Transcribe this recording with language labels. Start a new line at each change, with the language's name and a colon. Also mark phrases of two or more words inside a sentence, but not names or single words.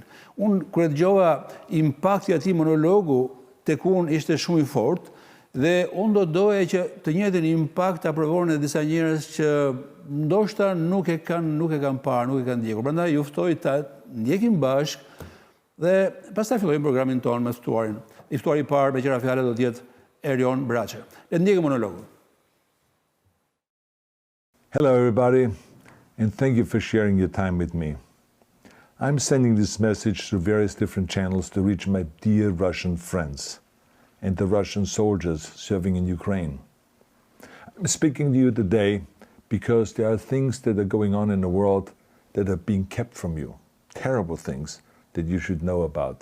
Albanian: Unë kur e dëgjova impakti i atij monologu tek unë ishte shumë i fortë dhe unë doja që të njëjtin impakt ta provonin edhe disa njerëz që ndoshta nuk e kanë parë, nuk e kanë ndjekur. Prandaj ju ftoj ta ndjekim bashkë dhe pastaj fillojmë programin tonë me ftuarin. I ftuari i parë me qira fjalë do të jetë Erion Braçe. Le të ndjekim monologun.
English: Hello everybody, and thank you for sharing your time with me. I'm sending this message through various different channels to reach my dear Russian friends and the Russian soldiers serving in Ukraine. I'm speaking to you today because there are things that are going on in the world that are being kept from you, terrible things that you should know about.